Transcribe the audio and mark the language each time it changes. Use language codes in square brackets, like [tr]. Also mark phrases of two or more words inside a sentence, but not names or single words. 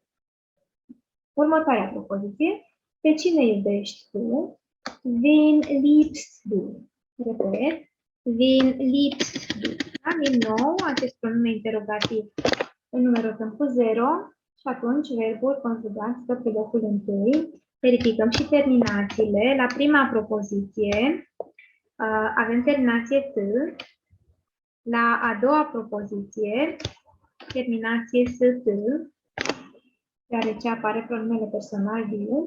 [ro] Următoarea propoziție. Pe cine iubești tu? [de] Wen liebst du? Repet. Wen liebst du? Da? [ro] Din nou, acest pronume interrogativ îl numerotăm cu 0 și atunci verbul conjugat stă pe locul întâi. Verificăm și terminațiile. La prima propoziție avem terminație T. La a doua propoziție, terminație ST, deoarece apare pronumele personal du.